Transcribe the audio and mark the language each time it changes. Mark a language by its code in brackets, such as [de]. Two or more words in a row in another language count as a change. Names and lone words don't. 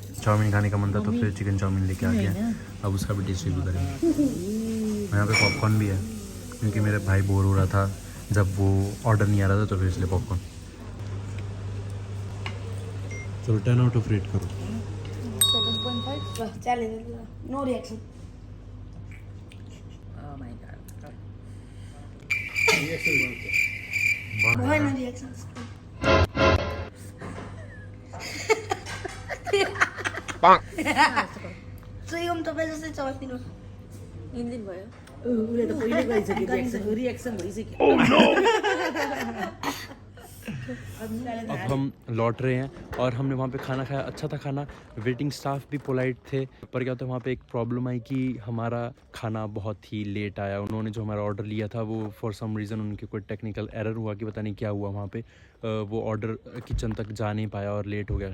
[hi] चाउमीन खाने का मन था तो फिर चिकन चाउमीन लेके आ गया। अब उसका भी [en] taste review [hi] करेंगे। यहाँ पे पॉपकॉर्न भी है क्योंकि मेरे भाई बोर हो रहा था जब वो ऑर्डर नहीं आ रहा था, तो फिर इसलिए पॉपकॉर्न। चलो 10 [en] out of [hi] रेट करो। 7.5। [en] challenge no reaction. Why no reactions? [ne] जोम तपाईँ जस्तै चल्दिनु इंजिन भयो। उसले त पहिले गरिसक्यो रिएक्सन भइसक्यो। [hi] अब हम लौट रहे हैं और हमने वहाँ पे खाना खाया, अच्छा था खाना। [en] waiting staff [hi] भी पोलाइट थे, पर क्या होता है वहाँ पे एक प्रॉब्लम आई कि हमारा खाना बहुत ही लेट आया। उन्होंने जो हमारा ऑर्डर लिया था वो [en] for some reason [hi] उनके कोई [en] technical error [hi] हुआ कि पता नहीं क्या हुआ वहाँ पे, वो ऑर्डर किचन तक जा नहीं पाया और लेट हो गया।